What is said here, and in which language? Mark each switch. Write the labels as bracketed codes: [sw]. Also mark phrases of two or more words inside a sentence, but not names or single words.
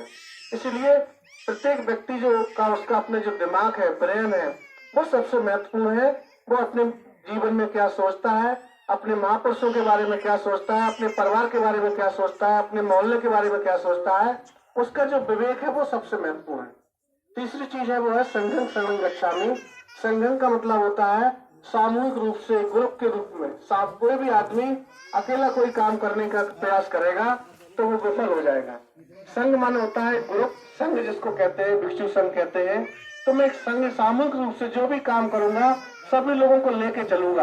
[hi] इसलिए प्रत्येक व्यक्ति जो का उसका अपने जो दिमाग है, ब्रेन है, वो सबसे महत्वपूर्ण है। वो अपने जीवन में क्या सोचता है, अपने महापुरुषों के बारे में क्या सोचता है, अपने परिवार के बारे में क्या सोचता है, अपने मोहल्ले के बारे में क्या सोचता है, उसका जो विवेक है वो सबसे महत्वपूर्ण है। तीसरी चीज है वो है [pi] संघं शरणं गच्छामि। [hi] संघं का मतलब होता है सामूहिक रूप से, ग्रुप के रूप में। कोई भी आदमी अकेला कोई काम करने का प्रयास करेगा तो वो विफल हो जाएगा। संघ माने होता है ग्रुप, संघ जिसको कहते हैं भिक्षु संघ कहते हैं। तो मैं एक संघ सामूहिक रूप से जो भी काम करूंगा सभी लोगों को लेके चलूंगा।